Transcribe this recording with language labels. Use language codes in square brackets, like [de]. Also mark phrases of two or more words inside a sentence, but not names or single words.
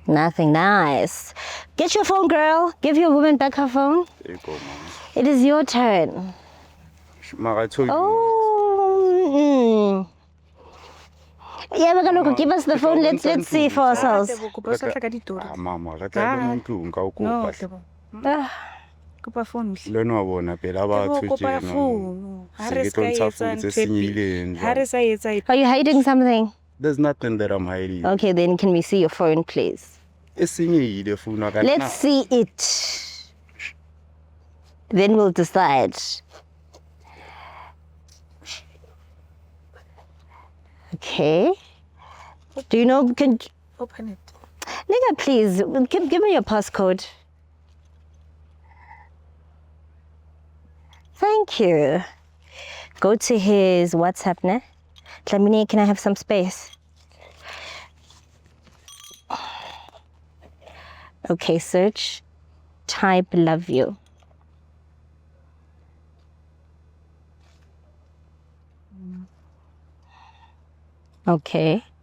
[en] Nothing. Nice. Get your phone, girl. Give your woman back her phone. There you go, man. It is your turn. Mara, I told you. Oh. Yeah, we're gonna give us the phone. Let's see for ourselves. Mama, No, Tebo. Ah, [st] Kopa phone. le no bona pela batho Kopa tjena. phone. Se ke tlo ntsha phone tse senyileng jwale. [en] Are you hiding something? There's nothing that I'm hiding. Okay, then can we see your phone, please? [st] E senyehile phone ya ka. [en] Let's see it. Then we'll decide. Okay. Do you know? Can Open it. nigga, please give me your passcode. Thank you. Go to his WhatsApp, ne? Dlamini, can I have some space? Okay, search. Type love you. Okay.